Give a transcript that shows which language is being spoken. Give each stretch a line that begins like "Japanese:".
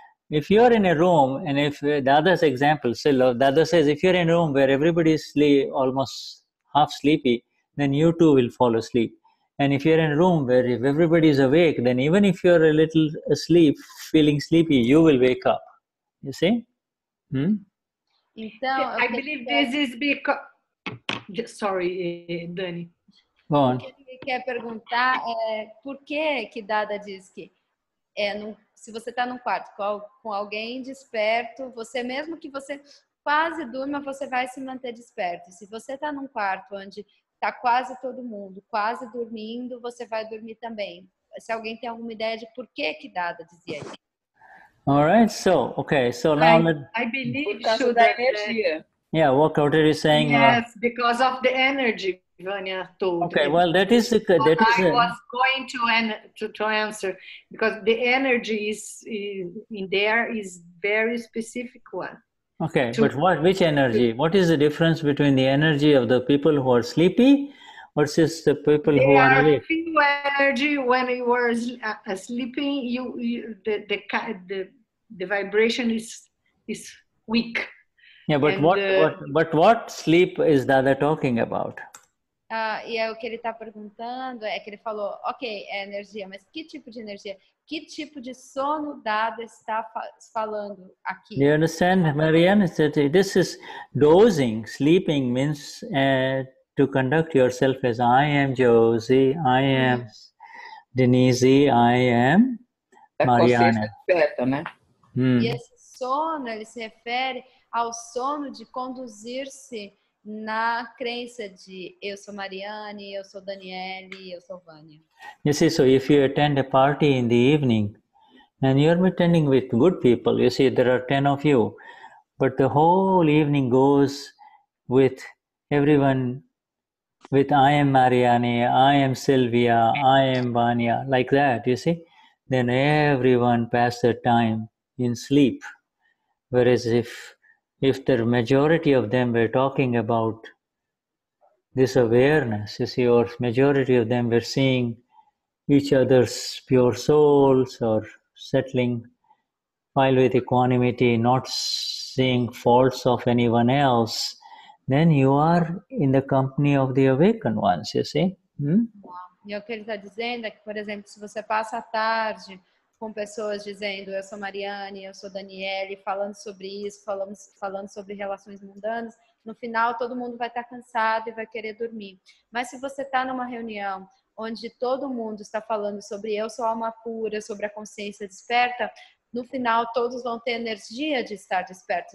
English: If you're in a room, and if Dada's example, Dada says, if you're in a room where everybody is almost half sleepy, then you too will fall asleep. And if you're in a room where if everybody is awake, then even if you're a little asleep, feeling sleepy, you will wake up. You see?
Portuguese: Então,
English: I believe this is because... Sorry, Dani. Go on.
Portuguese: O que ele quer perguntar é por que Dada diz que se você está num quarto com alguém desperto, você mesmo que você quase durma, você vai se manter desperto. Se você está num quarto onde está quase todo mundo quase dormindo, você vai dormir também. Se alguém tem alguma ideia de por que Dada dizia isso?
English: All right, so now I believe so that energia. Yeah, what are you saying? Yes, because of the energy, Vanya told. Okay, well, I was going to answer because the energy is in there is very specific one. Okay, but which energy? What is the difference between the energy of the people who are sleepy versus the people who are awake? Few energy when you were sleeping. The vibration is weak. Yeah, but what sleep is Dada talking about?
Portuguese: E é o que ele está perguntando é que ele falou, ok, é energia, mas que tipo de energia? Que tipo de sono Dada está falando aqui?
English: Do you understand, Marianne? This is dozing. Sleeping means to conduct yourself as I am Josie, I am Denise, I am Marianne.
Portuguese: Né? E esse sono, ele se refere ao sono de conduzir-se na crença de eu sou Mariane, eu sou Danielle, eu sou Vânia.
English: You see, so if you attend a party in the evening and you're attending with good people, you see there are 10 of you, but the whole evening goes with everyone with I am Mariane, I am Sylvia, I am Vanya, like that, you see, then everyone passes their time in sleep. Whereas if the majority of them were talking about this awareness, you see, or majority of them were seeing each other's pure souls or settling while with equanimity, not seeing faults of anyone else, then you are in the company of the awakened ones, you see.
Portuguese: E o que ele está dizendo é que, por exemplo, se você passa a tarde com pessoas dizendo eu sou Mariane, eu sou Danielle, falando sobre isso, falando sobre relações mundanas, no final todo mundo vai estar cansado e vai querer dormir. Mas se você está numa reunião onde todo mundo está falando sobre eu sou alma pura, sobre a consciência desperta, no final todos vão ter energia de estar despertos.